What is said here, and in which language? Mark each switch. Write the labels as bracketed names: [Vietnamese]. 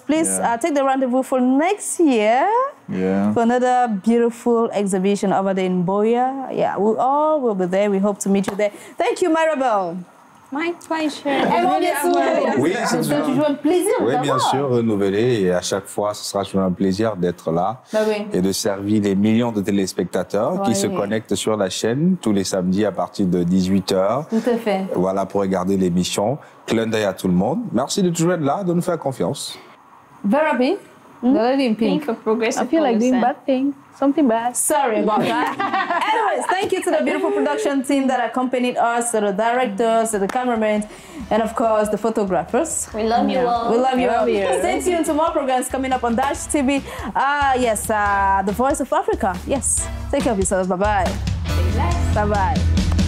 [English] Please take the rendezvous for next year. Yeah. For another beautiful exhibition over there in Boya. Yeah, we all will be there. We hope to meet you there. Thank you, Maribel. My pleasure. [French] Oui, c'est toujours un plaisir. Oui, bien sûr, renouveler. Et à chaque fois, ce sera toujours un plaisir d'être là et de servir les millions de téléspectateurs qui se connectent sur la chaîne tous les samedis à partir de 18h. Tout à fait. Voilà, pour regarder l'émission. Clin d'œil à tout le monde. Merci de toujours être là, de nous faire confiance. [English] Very happy. The lady in pink. For progressive I feel like doing bad thing. Something bad. Sorry about that. Anyways, thank you to the beautiful production team that accompanied us, to the directors, to the cameramen, and of course the photographers. We love you all. We love you all. Stay tuned to more programs coming up on Dash TV. The Voice of Africa. Yes. Take care of yourselves. Bye-bye. Bye-bye.